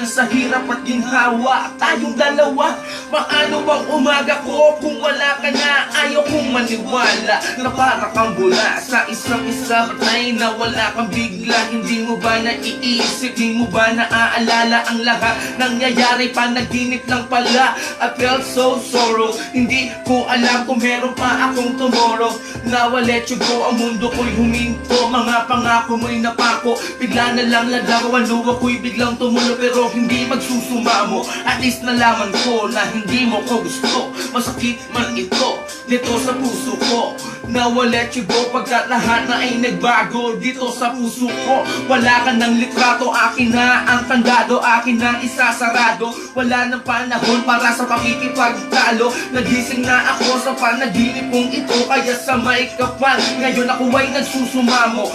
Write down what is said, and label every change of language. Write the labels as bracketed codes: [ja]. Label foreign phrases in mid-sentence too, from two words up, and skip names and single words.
[tl] Sa hirap at ginhawa, tayong dalawa. Paano bang umaga ko kung wala ka na? Ayaw kong maniwala na para kang bula sa isang isa. Patay na wala kang bigla. Hindi mo ba naiisip? Hindi mo ba naaalala ang lahat nangyayari? Panaginip lang pala. [en] I felt so sorrow. [tl] Hindi ko alam kung meron pa akong tomorrow. [en] Now I let you go, [tl] ang mundo ko'y huminto. Mga pangako mo'y napako, bigla na lang nadaw. Ang luwa ko'y biglang tumulo, pero hindi magsusumamo. [en] At least [tl] nalaman ko na hindi mo ko gusto. Masakit man ito, dito sa puso ko. [en] Now I let you go, [tl] pagkat lahat na ay nagbago. Dito sa puso ko, wala ka ng litrato. Akin na ang kandado, akin na isasarado. Wala ng panahon para sa pakikipagtalo. Nagising na ako sa panaginip kong ito. Kaya sa may kapal, ngayon ako ay nagsusumamo.